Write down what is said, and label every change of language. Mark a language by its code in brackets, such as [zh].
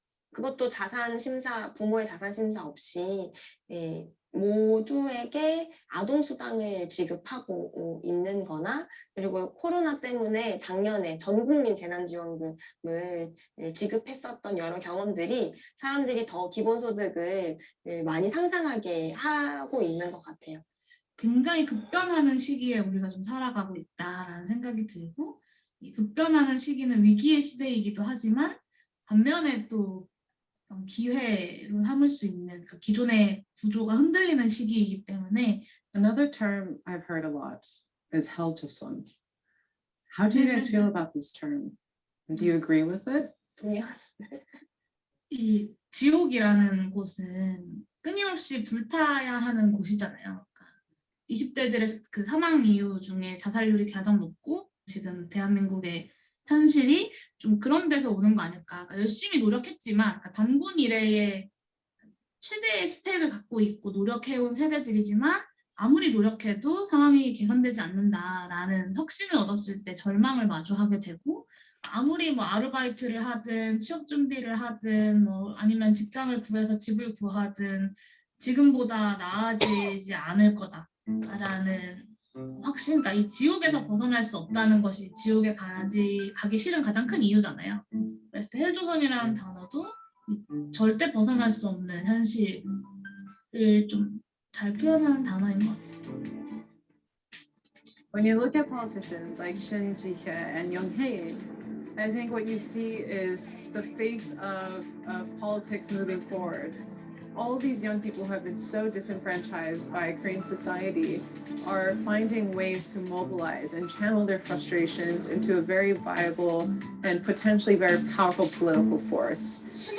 [ko] 그것도 부모의 자산 심사 없이 모두에게 아동수당을 지급하고 있는 거나, 그리고 코로나 때문에 작년에 전국민 재난지원금을 지급했었던 여러 경험들이 사람들이 더 기본소득을 많이 상상하게 하고 있는 것 같아요. 굉장히 급변하는 시기에 우리가 좀 살아가고 있다라는 생각이 들고, 이 급변하는 시기는 위기의 시대이기도 하지만 반면에 또 기회로 삼을 수 있는, 그러니까 기존의 구조가 흔들리는 시기이기 때문에. [en] Another term I've heard a lot is 헬조선. How do you guys feel about this term? Do you agree with it? [ko] 이 지옥이라는 곳은 끊임없이 불타야 하는 곳이잖아요. 그러니까 20대들의 그 사망 이유 중에 자살률이 가장 높고, 지금 대한민국의 현실이 좀 그런 데서 오는 거 아닐까. 그러니까 열심히 노력했지만, 그러니까 단군 이래의 최대의 스펙을 갖고 있고 노력해온 세대들이지만 아무리 노력해도 상황이 개선되지 않는다라는 확신을 얻었을 때 절망을 마주하게 되고, 아무리 뭐 아르바이트를 하든 취업 준비를 하든 뭐 아니면 직장을 구해서 집을 구하든 지금보다 나아지지 않을 거다라는 확신, 그러니까 이 지옥에서 벗어날 수 없다는 것이 지옥에 가기 싫은 가장 큰 이유잖아요. 그래서 헬조선이라는 단어도 절대 벗어날 수 없는 현실을 좀 잘 표현하는 단어인 것 같아요. [en] When you look at politicians like Shin Ji-hye and Young Hae, I think what you see is the face of politics moving forward. All these young people who have been so disenfranchised by Korean society are finding ways to mobilize and channel their frustrations into a very viable and potentially very powerful political force.